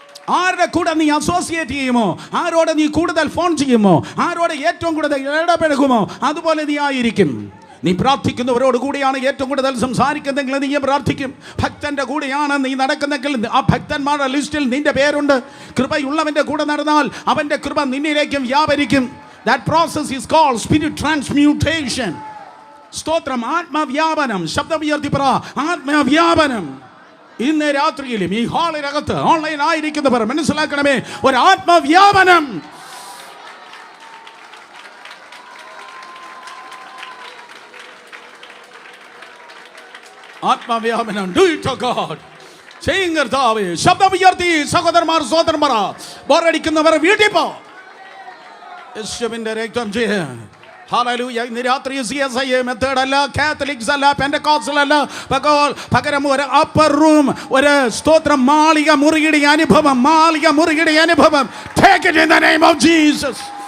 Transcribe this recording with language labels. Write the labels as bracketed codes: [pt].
[ml] ആരുടെ കൂടെ നീ അസോസിയേറ്റ് ചെയ്യുമോ, ആരോട് നീ കൂടുതൽ ഫോൺ ചെയ്യുമോ, ആരോട് ഏറ്റവും കൂടുതൽ ഇടപഴകുമോ, അതുപോലെ നീ ആയിരിക്കും. നീ പ്രാർത്ഥിക്കുന്നവരോട് കൂടിയാണ് ഏറ്റവും കൂടുതൽ സംസാരിക്കുന്നെങ്കിൽ നീ പ്രാർത്ഥിക്കും. ഭക്തന്റെ കൂടെയാണ് നീ നടക്കുന്നെങ്കിൽ ആ ഭക്തന്മാരുടെ ലിസ്റ്റിൽ നിന്റെ പേരുണ്ട്. കൃപയുള്ളവന്റെ കൂടെ നടന്നാൽ അവന്റെ കൃപ നിന്നിലേക്കും വ്യാപരിക്കും. [en] That process is called spirit transmutation. [ml] സ്തോത്രം, ആത്മവ്യാപനം. ശബ്ദം ഉയർത്തി പറ, ആത്മവ്യാപനം. ഇന്ന് രാത്രിയിലും ഈ ഹാളിനകത്ത് ഓൺലൈൻ ആയിരിക്കുന്നവർ മനസ്സിലാക്കണമേ, ഒരു ആത്മവ്യാപനം. ആത്മവ്യാപനം. [en] Do it to God. [ml] ചെയ്യുകർത്താവേ, ശബ്ദം ഉയർത്തി സഹോദരന്മാർ സഹോദരന്മാർ, ബോറടിക്കുന്നവർ വീട്ടിൽ പോ. യേശുവിന്റെ രക്തം ചെയ്യ. ഹല്ലേലൂയ. ഇന്ന് രാത്രി CSI മെത്തേഡ് അല്ല, കാത്തലിക്സ് അല്ല, പെന്തക്കോസ്റ്റൽ അല്ല, പകരം ഒരു അപ്പർ റൂം, ഒരു സ്തോത്രം, മാളിക മുറിയുടെ അനുഭവം, മാളിക മുറിയുടെ അനുഭവം. [en] Take it in the name of Jesus.